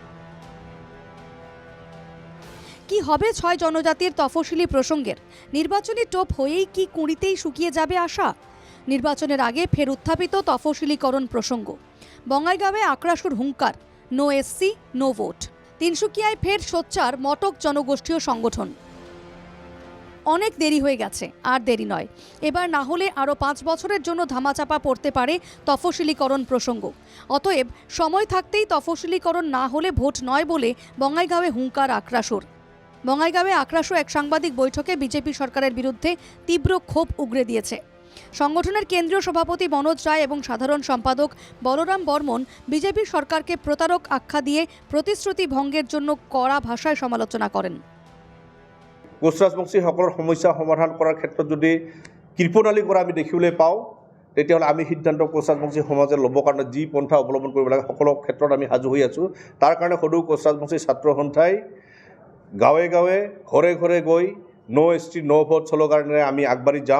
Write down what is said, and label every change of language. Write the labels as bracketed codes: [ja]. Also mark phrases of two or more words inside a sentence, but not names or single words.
[bn] কি হবে ৬ জনজাতির তফসিলি প্রসঙ্গের? নির্বাচনী টোপ হয়েই কি কুঁড়িতেই শুকিয়ে যাবে আশা? নির্বাচনের আগে ফের উত্থাপিত তফসিলীকরণ প্রসঙ্গ। বঙ্গাইগাঁওয়ে আক্রাসুর হুঙ্কার, [en] No SC no vote. [bn] তিনসুকিয়ায় ফের সোচ্চার মটক জনগোষ্ঠীয় সংগঠন। অনেক দেরি হয়ে গেছে, আর দেরি নয়। এবার না হলে আরও ৫ বছরের জন্য ধামাচাপা পড়তে পারে তফসিলীকরণ প্রসঙ্গ। অতএব সময় থাকতেই তফসিলীকরণ না হলে ভোট নয় বলে বঙ্গাইগাঁওয়ে হুঙ্কার আক্রাসুর। বঙ্গাইগাঁওয়ে আক্রাসু এক সাংবাদিক বৈঠকে বিজেপি সরকারের বিরুদ্ধে তীব্র ক্ষোভ উগরে দিয়েছে। সংগঠনের কেন্দ্রীয় সভাপতি মনোজ রায় এবং সাধারণ সম্পাদক বলরাম বর্মন বিজেপি সরকারকে প্রতারক আখ্যা দিয়ে প্রতিশ্রুতি ভঙ্গের জন্য কড়া ভাষায় সমালোচনা করেন। [as] কোচ ৰাজবংশীসকলৰ সমস্যা সমাধান কৰাৰ ক্ষেত্ৰত যদি কৃপণালী কৰা আমি দেখিবলৈ পাওঁ, তেতিয়াহ'লে আমি সিদ্ধান্ত কোচ ৰাজবংশী সমাজে ল'বৰ কাৰণে যি পন্থা অৱলম্বন কৰিব লাগে সকলো ক্ষেত্ৰত আমি সাজু হৈ আছোঁ। তাৰ কাৰণে সদৌ কোচ ৰাজবংশী ছাত্ৰ সন্থাই গাঁৱে গাঁৱে ঘৰে ঘৰে গৈ [en] No ST no vote [as] শ্লোগানেৰে আমি আগবাঢ়ি যাম।